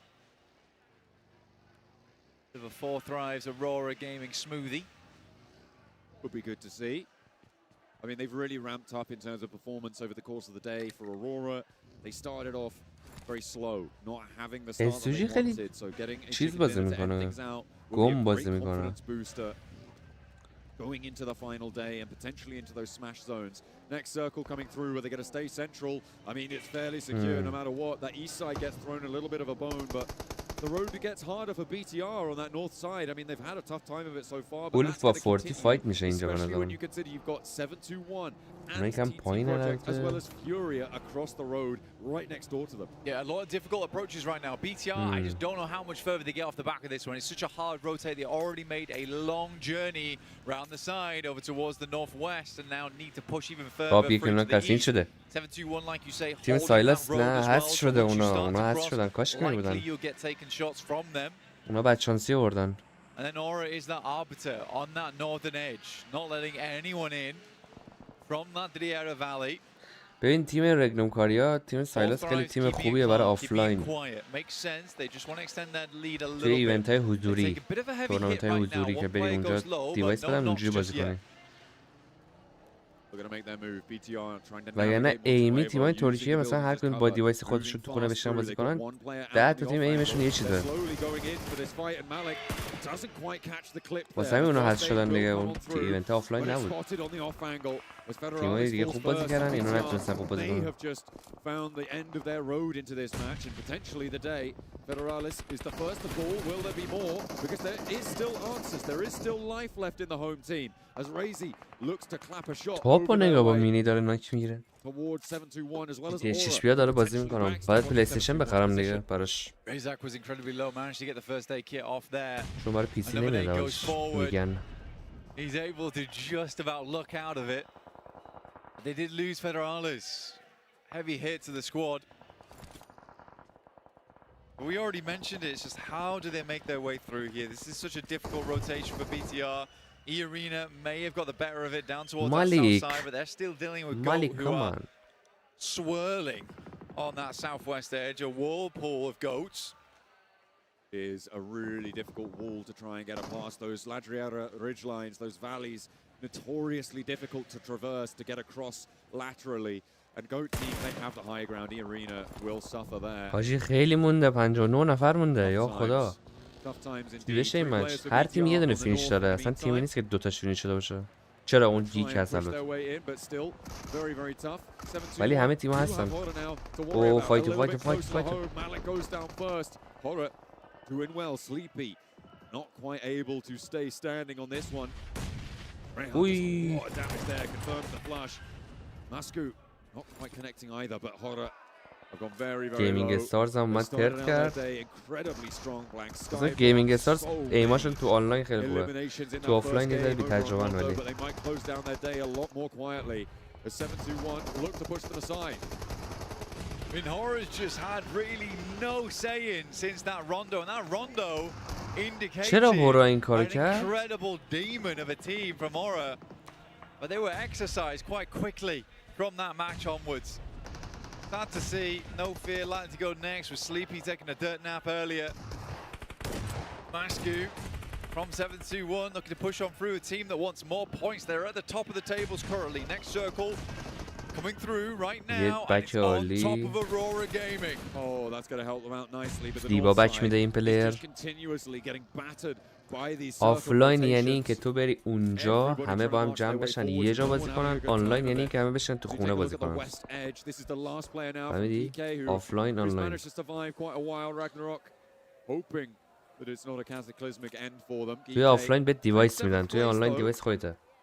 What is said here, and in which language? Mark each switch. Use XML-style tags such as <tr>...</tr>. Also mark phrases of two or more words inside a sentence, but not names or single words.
<en>The 4 Thrives Aurora Gaming smoothie. Would be good to see. I mean, they've really ramped up in terms of performance over the course of the day for Aurora. They started off very slow, not having the start that they wanted, so getting a</en> <fa>چیز بازی میکنه. گم بازی میکنه.</fa> <en>Booster going into the final day and potentially into those smash zones. Next circle coming through where they're going to stay central. I mean, it's fairly secure no matter what. That east side gets thrown a little bit of a bone, but the road gets harder for BTR on that north side. I mean, they've had a tough time of it so far, but</en> <fa>Wolf با 40 فایت میشه اینجا به</fa> <en>especially when</en> <fa>نظرم.</fa> <en>you consider you've got 7-2-1</en> <fa>اونایی</fa> <en>and</en> <fa>که هم</fa> <en>TT</en> <fa>پایین</fa> <en>Project as well</en> <fa>البته.</fa> <en>as Furia across the road right next door to them. Yeah, a lot of difficult approaches right now. BTR, I just don't know how much further they get off the back of this one. It's such a hard rotate. They already made a long journey round the side over towards the northwest and now need to push even further</en> <fa>باب یکی</fa> <en>through</en> <fa>اونا</fa> <en>to the</en> <fa>کسین</fa> <en>east.</en> <fa>شده.</fa> <en>7-2-1, like you say,</en> <fa>تیم</fa> <en>holding that</en> <fa>سایلس</fa> <en>road</en> <fa>نه</fa> <en>as well.</en> <fa>هست شده</fa> <en>So once you</en> <fa>اونا</fa> <en>start to</en> <fa>هست</fa> <en>cross,</en> <fa>شدن کاش که</fa> <en>likely</en> <fa>نبودن.</fa> <en>you'll get taken shots from them.</en> <fa>اونا بدشانسی آوردن.</fa> <en>And then Aura is that arbiter on that northern edge, not letting anyone in from that Driera Valley.</en> <fa>ببین تیم رگنوم کاریا تیم سایلس خیلی تیم خوبیه برای آفلاین. توی ایونت های حضوری، تورنمنت های حضوری که بریم اونجا دیوایس بدم اونجوری بازی کنیم. وگرنه ایمی تیمای ترکیه مثلا هر کدوم با دیوایس خودشون تو خونه بشینن بازی کنن 10 تا تیم ایمشون یه چیزه. واسه همین اونا حذف شدن دیگه، اون که</fa> <en>event offline</en> <fa>نبود. تیمای دیگه خوب بازی کردن، اینا نتونستن خوب بازی کنن.</fa> <en>Federalis is the first to fall. Will there be more? Because there is still answers. There is still life left in the home team. As Razy looks to clap a shot.</en> <fa>توپو نگاه با مینی داره ناک میگیره.</fa> <en>Towards 721 as well as</en> <fa>یه شش بیا داره بازی میکنم. باید پلی استیشن بخرم دیگه براش.</fa> <en>Razak was incredibly low, managed to get the first aid kit off there.</en> <fa>چون برای پی سی نمیاد میگن.</fa> <en>He's able to just about look out of it. They did lose Federalis. Heavy hit to the squad. We already mentioned it, it's just how do they make their way through here? This is such a difficult rotation for BTR. E-Arena may have got the better of it down towards that south side, but they're still dealing with GOAT, who are swirling on that southwest edge. A whirlpool of goats. Is a really difficult wall to try and get past. Those Ladriera ridge lines, those valleys, notoriously difficult to traverse, to get across laterally. And GOAT team, they have the high ground. E-Arena will suffer there.</en> <fa>حاجی خیلی مونده، 59 نفر مونده، یا خدا. دیگه این مچ هر تیم یه دونه فینیش داره، اصلا تیمی نیست که دوتاش فینیش شده باشه. چرا اون گیک هست البته، ولی همه تیم‌ها هستن.</fa> <en>oh fight. Doing well, Sleepy not quite able to stay standing on this one. Ui. What damage there, confirms the flush. Masku not quite connecting either, but Horror have gone very Gaming low.</en> <fa>Stars هم اومد ترد کرد.</fa> <en>Incredibly strong blank sky.</en> <fa>مثلا Gaming Stars ایماشون تو آنلاین خیلی خوبه، تو آفلاین یه ذره بی‌تجربه‌ان ولی.</fa> <en>But they might close down their day a lot more quietly. As 721 look to push them aside. I mean, Horror's just had really no say-in since that rondo, and that rondo indicated an incredible demon of a team from Horror. But they were exercised quite quickly from that match onwards. Sad to see, no fear, likely to go next with Sleepy taking a dirt nap earlier. Masku from 721 looking to push on through, a team that wants more points. They're at the top of the tables currently. Next circle coming through right now, and it's on top of Aurora Gaming. Oh, that's going to help them out nicely. But</en> <fa>دیبا بک میده این پلیر. آفلاین یعنی اینکه تو بری اونجا همه با هم جمع بشن یه جا بازی کنن، آنلاین یعنی اینکه همه بشن تو خونه بازی کنن. فهمیدی؟ آفلاین آنلاین. توی آفلاین به دیوایس میدن، توی آنلاین دیوایس خودته.</fa>